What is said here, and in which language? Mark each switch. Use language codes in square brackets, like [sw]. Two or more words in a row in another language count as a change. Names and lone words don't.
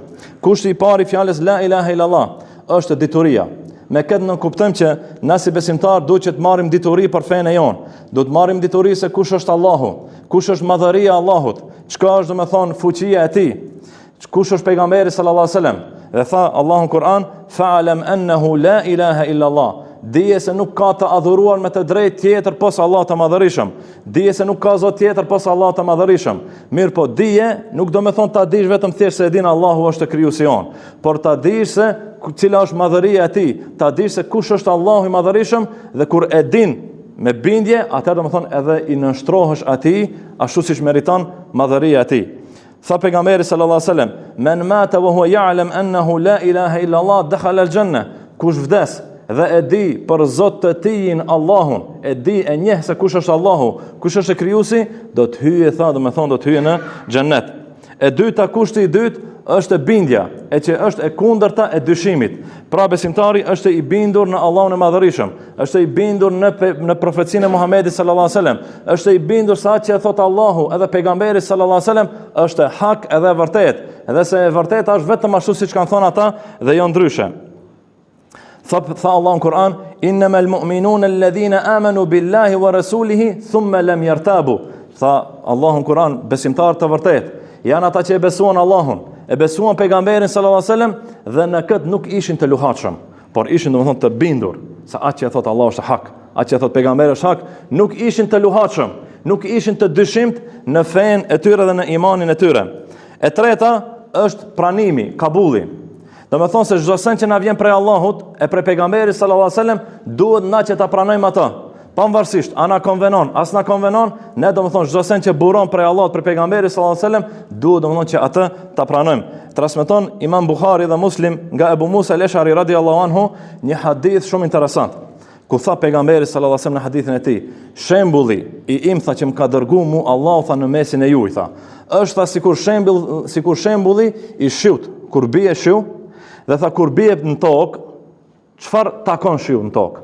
[sq] Kushti i parë i fjalës [ar] لا إله إلا الله [sq] është dituria. Me këtë në kuptojmë që na si besimtar duhet që të marrim dituri për fenë e jonë. Do të marrim dituri se kush është Allahu, kush është madhëria e Allahut, çka është domethënë fuqia e tij, kush është pejgamberi [ar] صلى الله عليه وسلم. [sq] Dhe tha Allahu në Kur'an: [ar] "فاعلم أنه لا إله إلا الله." [sq] Dije se nuk ka të adhuruar me të drejtë tjetër pos Allah të Madhërisëm. Dije se nuk ka Zot tjetër pos Allah të Madhërisëm. Mirë po, dije nuk do me thonë ta dish vetëm thjesht se e din Allahu është krijuesi jon, por ta dish se cila është madhëria e tij, ta dish se kush është Allahu i Madhërisëm, dhe kur e din me bindje, atëherë do me thonë edhe i nënshtrohesh atij ashtu siç meriton madhëria e tij. Tha pejgamberi [ar] صلى الله عليه وسلم من مات وهو يعلم أنه لا إله إلا الله دخل الجنة." [sq] Kush vdes dhe e di për Zot të tijin Allahun, e di e njeh se kush është Allahu, kush është krijuesi, do të hyjë, tha, do me thonë do të hyjë në xhennet. E dyta, kushti i dytë është e bindja, e që është e kundërta e dyshimit. Pra besimtari është i bindur në Allahun e Madhërisëm, është i bindur në profecinë e Muhamedit [ar] صلى الله عليه وسلم, [sq] është i bindur se atë që thot Allahu edhe pejgamberi [ar] صلى الله عليه وسلم [sq] është hak edhe vërtet, edhe se e vërteta është vetëm ashtu siç kanë thënë ata dhe jo ndryshe. Tha Allah në Kur'an: [ar] "إنما المؤمنون الذين آمنوا بالله ورسوله ثم لم يرتابوا." [sq] Tha Allah në Kur'an, besimtarët të vërtet janë ata që e besuan Allahun, e besuan pejgamberin [ar] صلى الله عليه وسلم [sq] dhe në këtë nuk ishin të luhatshëm, por ishin domethënë të bindur se atë që thot Allah është hak, atë që thot pejgamberi është hak, nuk ishin të luhatshëm, nuk ishin të dyshimt në fenë e tyre dhe në imanin e tyre. E treta është pranimi, kabulli. Do me thonë se çdo sen që na vjen prej Allahut e prej pejgamberit [ar] صلى الله عليه وسلم, [sq] duhet na që ta pranojmë atë. Pavarësisht a na konvenon, as na konvenon, ne do me thonë çdo sen që buron prej Allahut për pejgamberin [ar] صلى الله عليه وسلم, [sq] duhet do me thonë që atë ta pranojmë. Transmeton Imam Buhari dhe Muslim nga Abu Musa al-Ash'ari [ar] رضي الله عنه [sq] një hadith shumë interesant. ku tha pejgamberi [ar] صلى الله عليه وسلم [sq] në hadithin e tij, shembulli i im tha që më ka dërguar mu Allahu tha në mesin e juaj tha, është tha sikur shembulli i shiut, kur bie shiu, dhe tha kur bie në tokë, çfarë takon shiu në tokë?